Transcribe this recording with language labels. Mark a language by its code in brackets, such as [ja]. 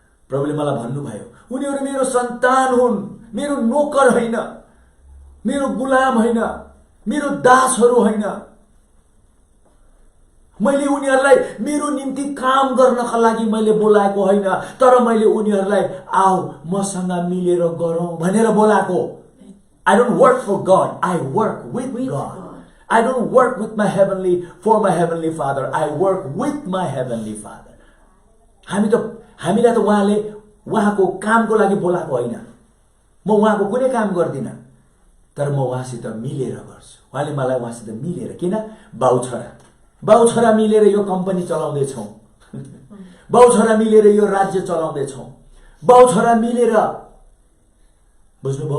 [ne] प्रभुले मलाई भन्नुभयो उनीहरू मेरो सन्तान हुन्, मेरो नोकर होइन, मेरो गुलाम होइन, मेरो दासहरू होइन। मैले उनीहरूलाई मेरो निम्ति काम गर्नका लागि मैले बोलाएको होइन, तर मैले उनीहरूलाई आओ मसँग मिलेर गरौँ भनेर बोलाएको। [en] I don't work for God, I work with God. I don't work with my for my heavenly Father, I work with my heavenly Father. [ne] हामीलाई त उहाँले उहाँको कामको लागि बोलाएको होइन। म उहाँको कुनै काम गर्दिन, तर म उहाँसित मिलेर गर्छु। उहाँले मलाई उहाँसित मिलेर, किन? बाउ छोरा मिलेर यो कम्पनी चलाउँदैछौँ, बाउ छोरा मिलेर यो राज्य चलाउँदैछौँ, बाउ छोरा मिलेर। बुझ्नुभयो?